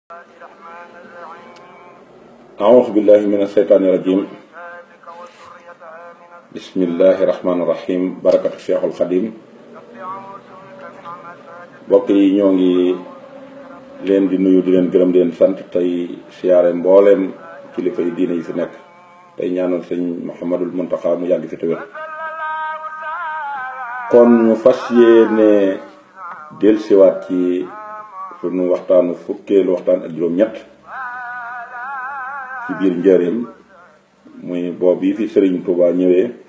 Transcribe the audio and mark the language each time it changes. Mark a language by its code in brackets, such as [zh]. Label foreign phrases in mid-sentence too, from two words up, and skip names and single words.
[ar] أعوذ بالله من الشيطان الرجيم بسم الله الرحمن الرحيم بركة الشيخ الخديم [wo] mbokk yi ñoo ngi leen di nuyu di leen gërëm di leen sant tey siyaare mbooleem kilifa yi diine yi fi nekk tey ñaanal sëñ Mouhamadul Muntaxa mu yàgg fi te wér kon ñu fas yéene dellusiwaat ci sunu waxtaanu fukkeelu waxtaan ak juróom-ñett ci biir njëriñ muy boobu yi fi Sëriñ Tuubaa ñëwee